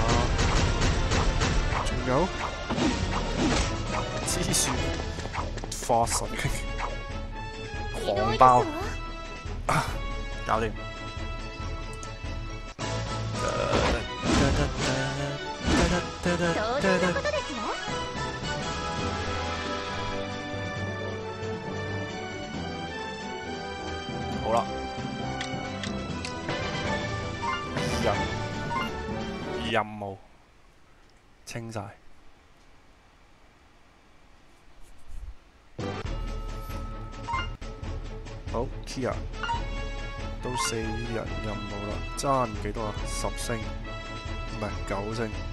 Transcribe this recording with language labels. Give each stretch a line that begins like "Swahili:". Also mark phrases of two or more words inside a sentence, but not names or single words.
Cantonese: 仲有黐線化神經狂爆，搞掂。
Japanese: そういうことですよ。
Cantonese: 好啦，任務清晒。好 ，Kia 到4人任務啦，爭幾多啊？10星，唔係9星。